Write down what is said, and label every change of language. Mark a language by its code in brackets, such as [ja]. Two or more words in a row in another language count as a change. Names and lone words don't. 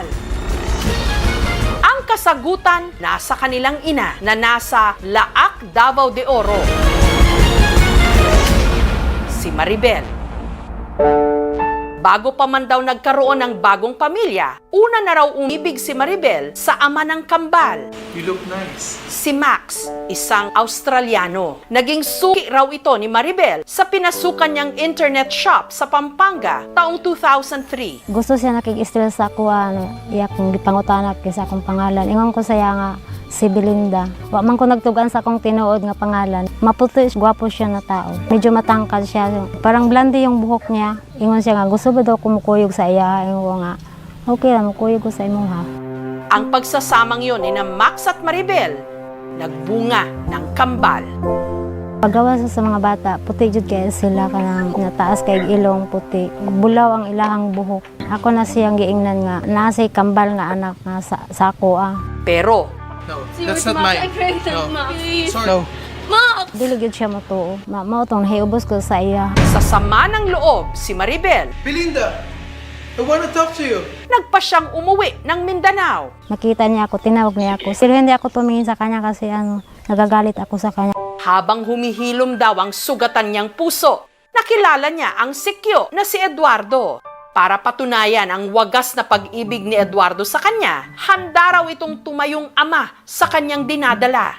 [tl] Ang kasagutan nasa kanilang ina na nasa Laak, Davao de Oro. Si Maribel. Bago pa man daw nagkaroon ng bagong pamilya, una na raw umibig si Maribel sa ama ng kambal. [en] You look nice. [tl] Si Max, isang Australiano. Naging suki raw ito ni Maribel sa pinasukan niyang internet shop sa Pampanga taong 2003. [ceb] Gusto siya nakikistil sa ako, iya kong gipangutanak sa akong pangalan. Ingon ko saya nga, si Belinda. Wa man ko nagtugan sa akong tinuod nga pangalan. Maputi, gwapo siya na tao. Medyo matangkad siya. [tl] Parang blondie yung buhok niya. [ceb] Ingon siya nga, gusto ba daw kumukuyog sa iya? Ingon ko nga, okay lang, mukuyog ko sa imo ha. [tl] Ang pagsasamang yun ni na Max at Maribel, nagbunga ng kambal. Paggawa sa mga bata, [ceb] puti jud kay sila kanang nataas kay ilong puti. Bulaw ang ilahang buhok. Ako na siyang giingnan nga, nasay kambal nga anak nga sa ako Pero, [en] No, that's not mine. No. Sorry. No. [ceb] Dili gyud siya matuo. Mao tong nahiubos ko sa iya. [tl] sa sama ng loob, si Maribel, Belinda, [en] I want to talk to you. [tl] nagpa siyang umuwi ng Mindanao. Nakita niya ako, tinawag niya ako. Pero hindi ako tumingin sa kanya kasi nagagalit ako sa kanya. Habang humihilom daw ang sugatan niyang puso, nakilala niya ang sikyo na si Eduardo. Para patunayan ang wagas na pag-ibig ni Eduardo sa kanya, handa raw itong tumayong ama sa kanyang dinadala.